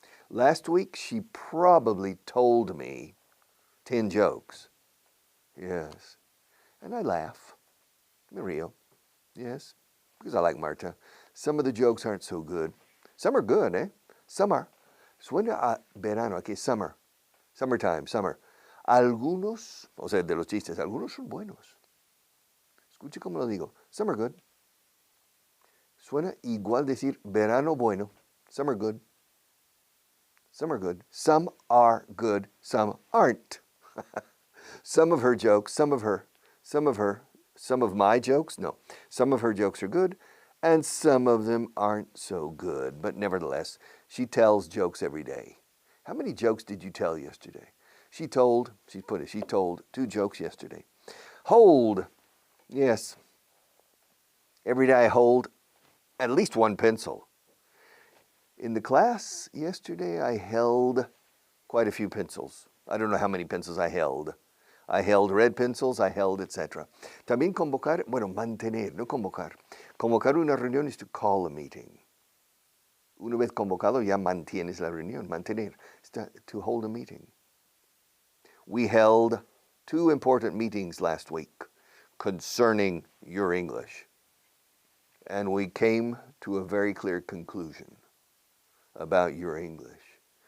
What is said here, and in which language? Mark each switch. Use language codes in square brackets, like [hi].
[en] Last week, she probably told me 10 jokes. Yes. And I laugh. [es] Me río. [en] Yes, because I like Marta. Some of the jokes aren't so good. Some are good, eh? Some are. [es] Suena a verano, aquí [en] summer. Summertime, summer. [es] Algunos, o sea, de los chistes, algunos son buenos. Escuche cómo lo digo. [en] Some are good. [es] Suena igual decir verano bueno. [en] Some are good. Some are good. Some are good. Some aren't. Some of her jokes, some of my jokes, no. Some of her jokes are good, and some of them aren't so good. But nevertheless, she tells jokes every day. How many jokes did you tell yesterday? She told 2 jokes yesterday. Hold. Yes. Every day I hold at least 1 pencil. In the class yesterday, I held quite a few pencils. I don't know how many pencils I held. I held red pencils, I held, etc. [es] También convocar, mantener, no convocar. Convocar una reunión [en] is to call a meeting. [es] Una vez convocado, ya mantienes la reunión. [en] Mantener is to hold a meeting. We held 2 important meetings last week concerning your English. And we came to a very clear conclusion about your English.